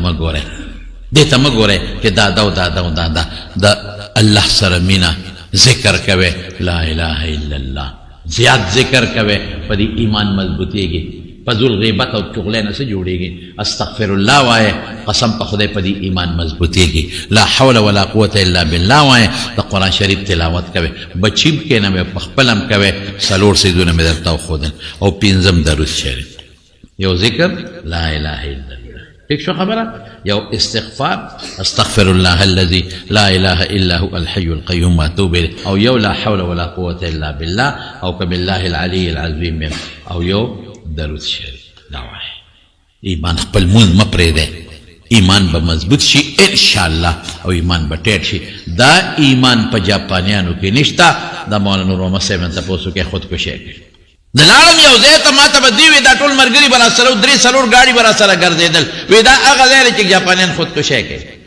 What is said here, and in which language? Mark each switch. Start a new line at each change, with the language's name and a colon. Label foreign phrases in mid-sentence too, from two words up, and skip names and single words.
Pashto: مه ګورئ دې ته مه ګورئ چې دادا او دادا او دادا د الله سره مینه ذکر کوئ
Arabic: لا اله الا الله
Pashto: زیات ذکر کوئ په دې ایمان مضبوطېږي فضول غیبت او چغلې نه څه جوړېږي
Arabic: استغفر الله
Pashto: وایه قسم په خدای په دې ایمان مضبوطېږي
Arabic: لا حول ولا قوة الا بالله
Pashto: وایه د قرآن شریف تلاوت کوئ بچیم کې نه مې په خپل هم کوئ څلور څیزونه مې درته وښودل او پنځم درود شریف یو ذکر
Arabic: لا اله الا الله
Pashto: ٹھیک شو خبره یو استغفار
Arabic: استغفر الله الذي لا اله الا هو الحي القيوم واتوب اليه
Pashto: او یو
Arabic: لا حول ولا قوة الا بالله
Pashto: او
Arabic: بالله العلي العظيم
Pashto: او یو درود شریف دا وایي ایمان خپل مونځ مه پرېږدی ایمان به مضبوط شي انشاءالله او ایمان به ټیټ شي دا ایمان په جاپانیانو کې نشته دا مولانا نور محمد صاحب نه تپوس وکړئ خودکشي کوي د لاړم یو ځای ته ما ته به دوی وي دا ټول ملګري به راسره درې څلور ګاډي به راسره ګرځېدل وی دا هغه ځای دی چې جاپانیان خودکشي کوي